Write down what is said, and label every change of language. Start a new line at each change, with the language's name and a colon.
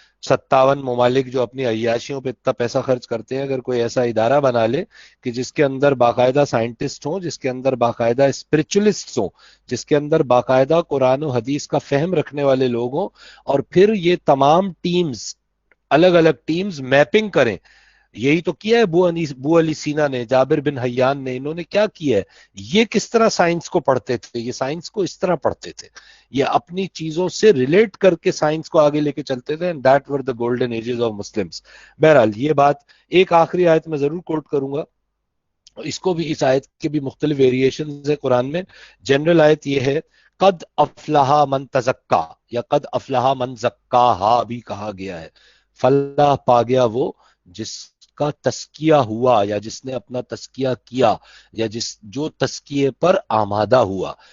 Urdu: 57 ممالک جو اپنی عیاشیوں پہ اتنا پیسہ خرچ کرتے ہیں اگر کوئی ایسا ادارہ بنا لے کہ جس کے اندر باقاعدہ سائنٹسٹ ہوں، جس کے اندر باقاعدہ اسپرچولیسٹ ہوں، جس کے اندر باقاعدہ قرآن و حدیث کا فہم رکھنے والے لوگ ہوں، اور پھر یہ تمام ٹیمز، الگ الگ ٹیمز میپنگ کریں. یہی تو کیا ہے بو علی سینا نے، جابر بن حیان نے، انہوں نے کیا کیا ہے؟ یہ کس طرح سائنس کو پڑھتے تھے؟ یہ سائنس کو اس طرح پڑھتے تھے، یہ اپنی چیزوں سے ریلیٹ کر کے سائنس کو آگے لے کے چلتے تھے.
English: and that were the golden ages of Muslims.
Urdu: بہرحال یہ بات، ایک آخری آیت میں ضرور کوٹ کروں گا، اس کو بھی، اس آیت کے بھی مختلف ویریشنز ہیں قرآن میں. جنرل آیت یہ ہے،
Arabic: قد افلح من تزکا،
Urdu: یا
Arabic: قد افلح من زکاہا
Urdu: بھی کہا گیا ہے. فلاح پا گیا وہ جس کا تزکیہ ہوا، یا جس نے اپنا تزکیہ کیا، یا جو تزکیے پر آمادہ ہوا.